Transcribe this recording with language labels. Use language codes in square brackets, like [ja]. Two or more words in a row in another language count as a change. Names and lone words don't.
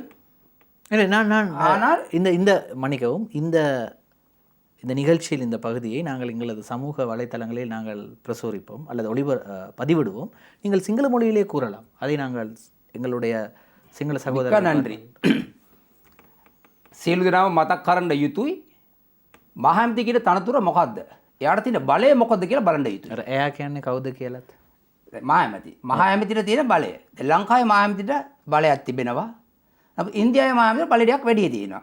[ta] இல்லை, ஆனால் இந்த மன்னிக்கவும், இந்த நிகழ்ச்சியில் இந்த பகுதியை நாங்கள் எங்களது சமூக வலைத்தளங்களில் நாங்கள் பிரசுரிப்போம் அல்லது பதிவிடுவோம். நீங்கள் சிங்கள மொழியிலே கூறலாம். அதை நாங்கள் எங்களுடைய சிங்கள சகோதரர் நன்றி. [si] සියලු මතක් කරන්න යුතුයි. මහඇමති කියන තනතුර මොකද්ද? එයාට තියෙන බලය මොකද්ද කියලා බලන්න යුතුයි. එයා කියන්නේ කවුද කියලාත්? මහඇමතිට තියෙන බලය. ලංකාවේ මහඇමතිට බලයක් තිබෙනවා. ඉන්දියාවේ මහඇමතිට බලයක් වැඩි තියෙනවා.